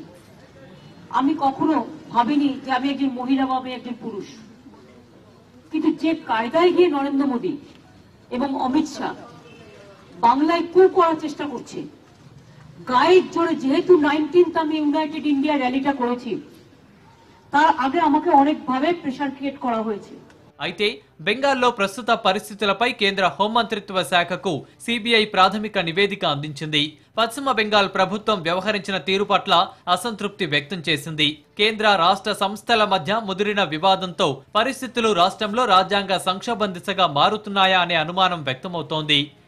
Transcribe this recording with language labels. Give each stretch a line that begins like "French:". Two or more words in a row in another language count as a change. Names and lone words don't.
Bangla: আমি কখনো ভাবিনি যে আমি একজন মহিলা বা আমি একজন পুরুষ, কিন্তু যে কায়দায় গিয়ে নরেন্দ্র মোদী এবং অমিত শাহ বাংলায় কু করার চেষ্টা করছে, গায়ের জোরে, যেহেতু 19th আমি ইউনাইটেড ইন্ডিয়া র্যালিটা করেছি, তার আগে আমাকে অনেকভাবে
English: pressure create
Bangla: করা হয়েছে।
Telugu: అయితే బెంగాల్లో ప్రస్తుత పరిస్థితులపై కేంద్ర హోంమంత్రిత్వ శాఖకు సిబిఐ ప్రాథమిక నివేదిక అందించింది. పశ్చిమ బెంగాల్ ప్రభుత్వం వ్యవహరించిన తీరు పట్ల అసంతృప్తి వ్యక్తం చేసింది. కేంద్ర రాష్ట్ర సంస్థల మధ్య ముదిరిన వివాదంతో పరిస్థితులు రాష్ట్రంలో రాజ్యాంగ సంక్షోభం దిశగా మారుతున్నాయా అనే అనుమానం వ్యక్తమవుతోంది.